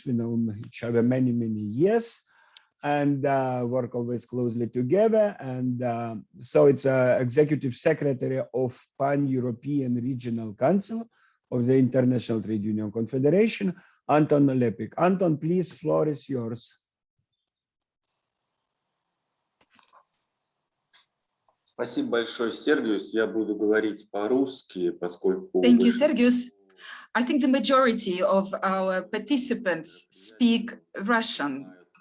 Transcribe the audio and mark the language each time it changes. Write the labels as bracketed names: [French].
[English] We know each other many, many years and work always closely together. And so it's Executive Secretary of Pan-European Regional Council of the International Trade Union Confederation, Anton Lepik. Anton, please, floor is yours. [Russian] Спасибо большое, Сергиус. Я буду говорить по-русски, поскольку... [English] Thank you, Sergius. I think the majority of our participants speak Russian.